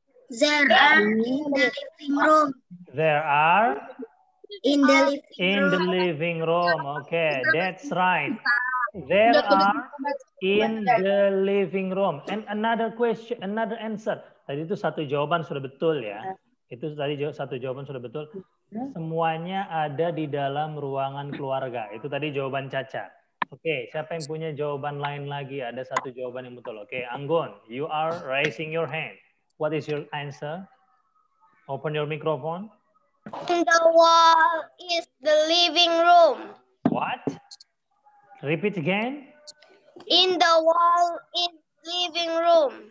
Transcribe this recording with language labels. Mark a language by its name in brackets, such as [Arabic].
[English] There are in the living room. There are In the living in the living room. Okay, that's right. There are in the living room. And another question, another answer. [Indonesian] Tadi itu satu jawaban sudah betul ya. Itu tadi satu jawaban sudah betul. Semuanya ada di dalam ruangan keluarga. Itu tadi jawaban Caca. Oke, siapa yang punya jawaban lain lagi? Ada satu jawaban yang betul. [English] Oke, Anggon, you are raising your hand. What is your answer? Open your microphone. In the wall is the living room. What? Repeat again. In the wall is living room.